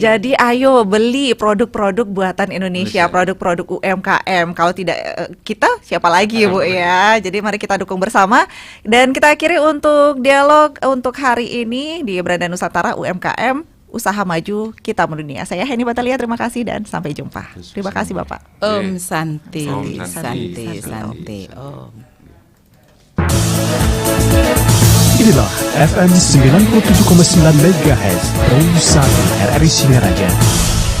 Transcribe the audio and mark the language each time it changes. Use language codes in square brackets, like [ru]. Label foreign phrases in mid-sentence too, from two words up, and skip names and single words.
[id] Jadi ayo beli produk-produk buatan Indonesia, produk-produk UMKM. Kalau tidak kita siapa lagi Bu ya. Jadi mari kita dukung bersama. Dan kita akhiri untuk dialog untuk hari ini di Beranda Nusantara UMKM Usaha Maju Kita Mendunia. Saya Heni Batalia, terima kasih dan sampai jumpa. Terima kasih Bapak. [ban] Om Santi, Santi. Om. [id] Inilah FM 97,9 MHz Pro 1 RRI Singaraja.